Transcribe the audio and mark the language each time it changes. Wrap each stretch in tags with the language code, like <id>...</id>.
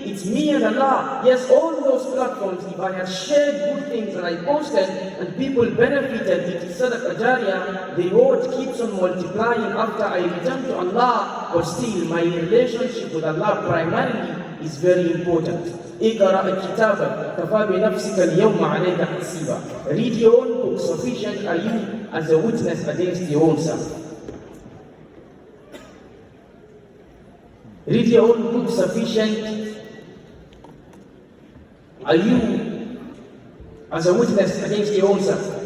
<en>It's me and Allah. Yes, all those platforms, if I had shared good things that I posted and people benefited, it is sadaqah jariyah, the reward keeps on multiplying after I return to Allah, but still my relationship with Allah primarily is very important.</en> <ar>اقرأ كتابك كفى بنفسك اليوم عليك حسيبا.</ar> <en>Read your own book. Sufficient are you as a witness against your own self. Read your own book. Sufficient are you as a witness against your own self.</en>